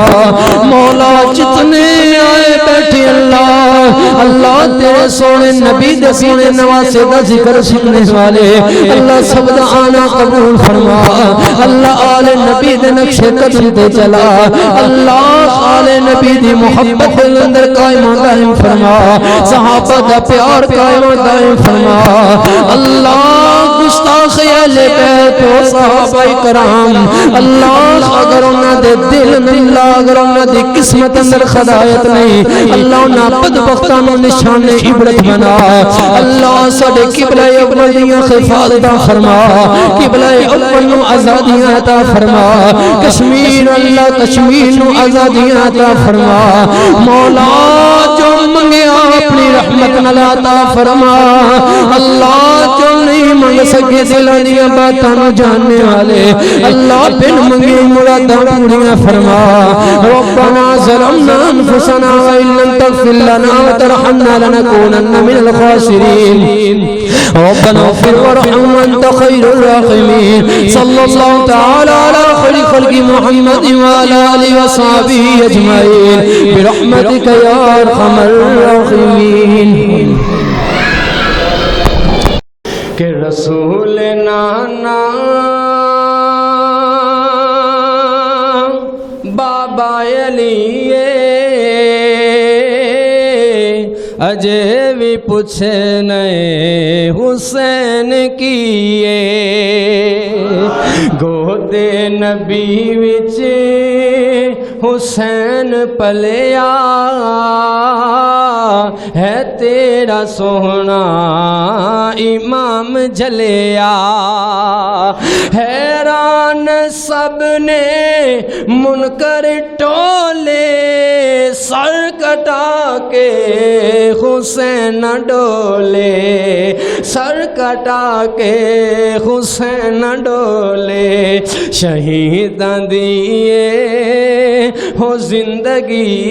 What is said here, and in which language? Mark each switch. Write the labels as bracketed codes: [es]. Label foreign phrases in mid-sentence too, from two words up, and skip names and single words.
[pa] مولا جتنے آئے بیٹھے اللہ تیرے سونے نبی دے سونے نواسے دا ذکر سننے والے اللہ سب دا آنا قبول فرما اللہ آل نبی دے نقش قدم تے چلا اللہ آل نبی دی محبت دے اندر قائم و دائم فرما صحابہ دا پیار قائم و دائم فرما اللہ گستاخ اہل بیت و صحابہ کرام اللہ اگر انہاں دے دل اللہ اگر انہاں دی قسمت اندر خدایت نہیں اللہ انہاں بدبختاں نوں نشان عبرت بنا اللہ ساڈے قبلہ اول دیاں حفاظتاں فرما قبلہ اول نوں آزادیاں عطا فرما کشمیر اللہ کشمیر نوں آزادیاں عطا فرما مولا جو منگیا اپنی رحمت نال عطا فرما اللہ جو نہیں منگ سکے دلاں دیاں باتاں نوں جاننے والے اللہ بن منگے مراداں پوریاں فرما [ar] ربنا ظلمنا انفسنا وان لم تغفر لنا وترحمنا لنكونن من الخاسرين ربنا اغفر وارحم وانت خير الراحمين صلى الله تعالى على خير خلق محمد وعلى اله وصحبه اجمعين برحمتك يا ارحم الراحمين [pa] کہ رسول نانا بابا علی اجے بھی پوچھے نئے حسین کیے گودے نبی وچ حسین پلیا ہے تیرا سونا امام جلیا حیران سب نے منکر ٹولے سر کٹا کے حسین ڈولے سر کٹا کے حسین ڈولے شہیداں دیے ہو زندگی